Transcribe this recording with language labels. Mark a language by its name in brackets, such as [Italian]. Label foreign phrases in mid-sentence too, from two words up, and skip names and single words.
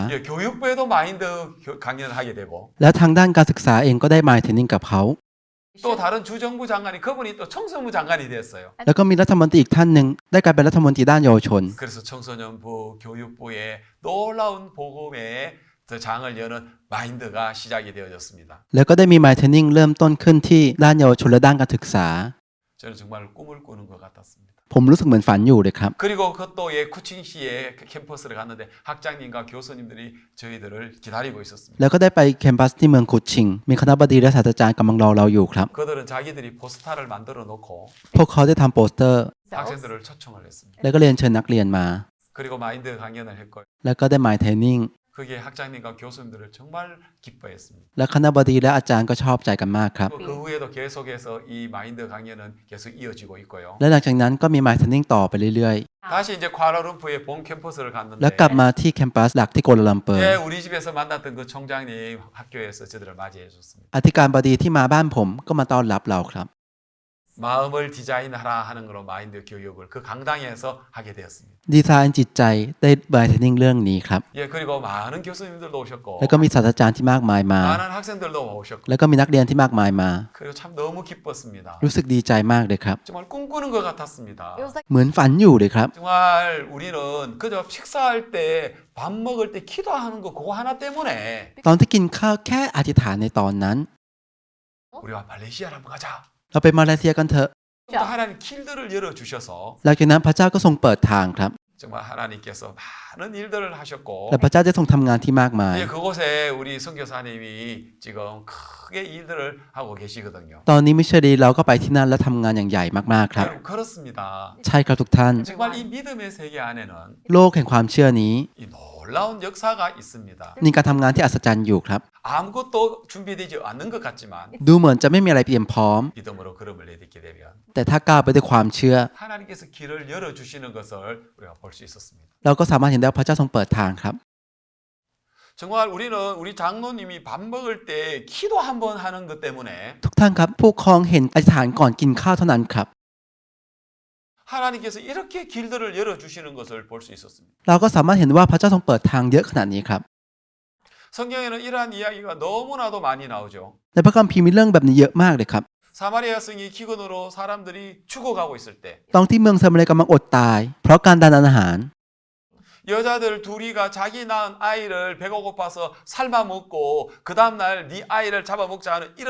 [Korean] 예, 교육부에도 마인드 강연을 하게 되고 [Thai] แล้วทางด้านการศึกษาเองก็ได้ [English] Mind Training [Thai] กับเขา [Korean] 또 다른 주정부 장관이 그분이 또 청소부 장관이 됐어요. [Thai] แล้วก็มีรัฐมนตรีอีกท่านหนึ่งได้กลายเป็นรัฐมนตรีด้านเยาวชน [Korean] 그래서 청소년부 교육부의 놀라운 복음의 장을 여는 마인드가 시작이 되어졌습니다. [Thai] แล้วก็ได้มี [English] Mind Training [Thai] เริ่มต้นขึ้นที่ด้านเยาวชนและด้านการศึกษา [Korean] 저는 정말 꿈을 꾸는 것 같았습니다. [Thai] ผมรู้สึกเหมือนฝันอยู่เลยครับ [Korean] 그리고 그또의 쿠칭시의 캠퍼스를 갔는데 학장님과 교수님들이 저희들을 기다리고 있었습니다. [Thai] แล้วก็ได้ไปแคมปัสที่เมืองกุดชิง มีคณะบดีและศาสตราจารย์กำลังรอเราอยู่ครับ [Korean] 그들은 자기들이 포스터를 만들어 놓고 [Thai] พวกเขาได้ทำโปสเตอร์ [Korean] 학생들을 초청을 했습니다. [Thai] แล้วก็เรียนเชิญนักเรียนมา [Korean] 그리고 마인드 강연을 했고요. [Thai] แล้วก็ได้ [English] Mind Training [Korean] 그게 학장님과 교수님들을 정말 기뻐했습니다. [Thai] และคณะบดีและอาจารย์ก็ชอบใจกันมากครับ [Korean] 그 후에도 계속해서 이 마인드 강연은 계속 이어지고 있고요. [Thai] และหลังจากนั้นก็มี [English] Mind Training [Thai] ต่อไปเรื่อย [Korean] 다시 이제 쿠알라룸푸르의 본 캠퍼스를 ๆ 갔는데 [Thai] แล้วกลับมาที่แคมปัสหลักที่โกลาลัมเปอร์ [Korean] 예, 우리 집에서 만났던 그 총장님 학교에서 저들을 맞이해 줬습니다. [Thai] อธิการบดีที่มาบ้านผมก็มาต้อนรับเราครับ [Korean] 마음을 디자인하라 하는 거로 마인드 교육을 그 강당에서 하게 되었습니다. [Thai] ดีไซน์จิตใจได้ [English] Mind Training [Thai] เรื่องนี้ครับ [Korean] 예, 그리고 많은 교수님들도 오셨고 [Thai] แล้วก็มีศาสตราจารย์ที่มากมายมา [Korean] 많은 학생들도 오셨고 [Thai] แล้วก็มีนักเรียนที่มากมายมา [Korean] 그리고 참 너무 기뻤습니다. [Thai] รู้สึกดีใจมากเลยครับ [Korean] 정말 꿈꾸는 것 같았습니다. [English] It was like [Thai] เหมือนฝันอยู่เลยครับ [Korean] 정말 우리는 그저 식사할 때 밥 먹을 때 기도하는 거 그거 하나 때문에 [Thai] ตอนที่กินข้าวแค่อธิษฐานในตอนนั้น [Korean] 우리가 말레이시아를 한번 가자. [Thai] เราไปมาเลเซียกันเถอะ [Korean] 또 하나님 길들을 열어 주셔서 [Thai] หลังจากนั้นพระเจ้าก็ทรงเปิดทางครับ [Korean] 정말 하나님께서 많은 일들을 하셨고 [Thai] และพระเจ้าได้ทรงทำงานที่มากมาย [Korean] 이제 그곳에 우리 선교사님이 지금 크게 일들을 하고 계시거든요. [Thai] ตอนนี้มิชลีเราก็ไปที่นั่นและทำงานอย่างใหญ่มากๆครับ [Korean] 여러분 그렇습니다. [Thai] ใช่ครับทุกท่าน [Korean] 정말 이 믿음의 세계 안에는 [Thai] โลกแห่งความเชื่อนี้ [Korean] 이 놀라운 역사가 있습니다. [Thai] มีการทำงานที่อัศจรรย์อยู่ครับ [Korean] 아무것도 준비되지 않는 것 같지만 [Thai] ดูเหมือนจะไม่มีอะไรเตรียมพร้อม [Korean] 믿음으로 걸음을 내딛게 되면 [Thai] แต่ถ้าก้าวไปด้วยความเชื่อ [Korean] 하나님께서 길을 열어 주시는 것을 우리가 볼 수 있었습니다. [Thai] เราก็สามารถเห็นได้ว่าพระเจ้าทรงเปิดทางครับ [Korean] 정말 우리는 우리 장로님이 밥 먹을 때 기도 한번 하는 것 때문에 [Thai] ทุกท่านครับผู้ครองเห็นอธิษฐานก่อนกินข้าวเท่านั้นครับ [Korean] 하나님께서 이렇게 길들을 열어 주시는 것을 볼 수 있었습니다. [Thai] เราก็สามารถเห็นว่าพระเจ้าทรงเปิดทางเยอะขนาดนี้ครับ [Korean] 성경에는 이러한 이야기가 너무나도 많이 나오죠. [Thai] ในพระคัมภีร์มีเรื่องแบบนี้เยอะมากเลยครับ [Korean] 사마리아 성이 기근으로 사람들이 죽어가고 있을 때 [Thai] ตอนที่เมืองซามาเรียกำลังอดตาย เพราะการทานอาหาร [Korean] 여자들 둘이가 자기 낳은 아이를 배가 고파서 삶아 먹고 그 다음날 네 아이를 잡아먹자 하는 이런